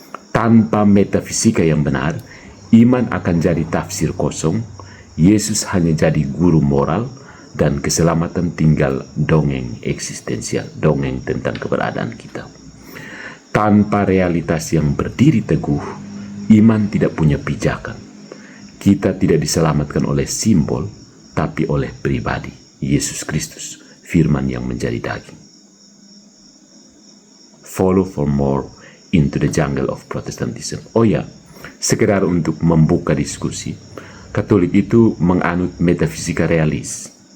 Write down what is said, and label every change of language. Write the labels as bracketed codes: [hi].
[id] Tanpa metafisika yang benar, iman akan jadi tafsir kosong, Yesus hanya jadi guru moral, dan keselamatan tinggal dongeng eksistensial, dongeng tentang keberadaan kita. Tanpa realitas yang berdiri teguh, iman tidak punya pijakan. Kita tidak diselamatkan oleh simbol, tapi oleh pribadi, Yesus Kristus, firman yang menjadi daging. [en] Follow for more into the jungle of Protestantism. [id] Oh ya, sekedar untuk membuka diskusi, Katolik itu menganut metafisika realis.